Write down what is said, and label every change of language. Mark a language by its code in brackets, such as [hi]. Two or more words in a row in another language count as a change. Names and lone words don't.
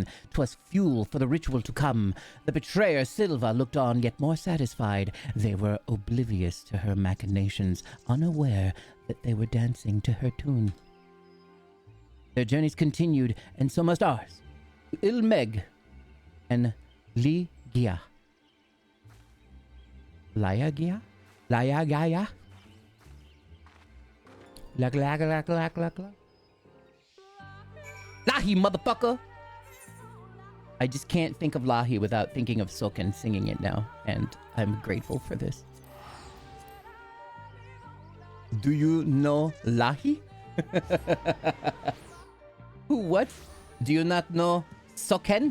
[en] 'Twas fuel for the ritual to come. The betrayer, Silva, looked on, yet more satisfied. They were oblivious to her machinations, unaware that they were dancing to her tune. Their journeys continued, and so must ours. To Ilmeg and Ligia. Liagia? Liagaya? Lag lag lag lag lag lag. Lahi, motherfucker! I just can't think of Lahi without thinking of Soken singing it now, and I'm grateful for this. Do you know Lahi? Who, what? Do you not know Soken?